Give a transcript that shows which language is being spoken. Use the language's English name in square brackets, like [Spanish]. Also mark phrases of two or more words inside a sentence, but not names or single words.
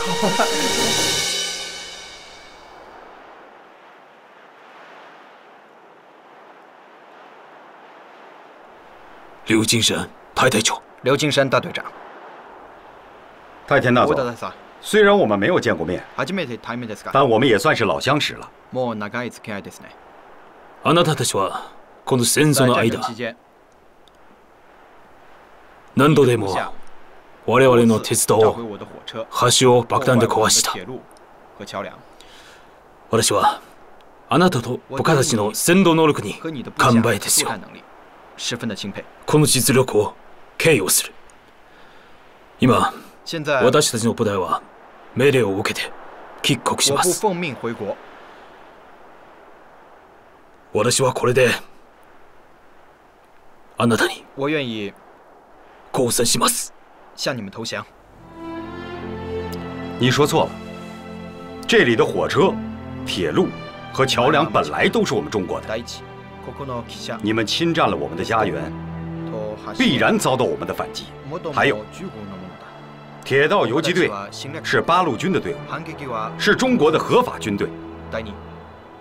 [Chinese] 刘金山太队长。刘金山大队长。太田大佐，虽然我们没有见过面，但我们也算是老相识了。 [Japanese] あなたたちはこの戦争の間、何度でも我々の鉄道、橋を爆弾で壊した。私はあなたと部下たちの戦闘能力に完売ですよ。この実力を敬意をする。今、私たちの部隊は命令を受けて帰国します。私はこれであなたに降参します。 [Chinese] 向你们投降。你说错了，这里的火车、铁路和桥梁本来都是我们中国的。你们侵占了我们的家园，必然遭到我们的反击。还有，铁道游击队是八路军的队伍，是中国的合法军队。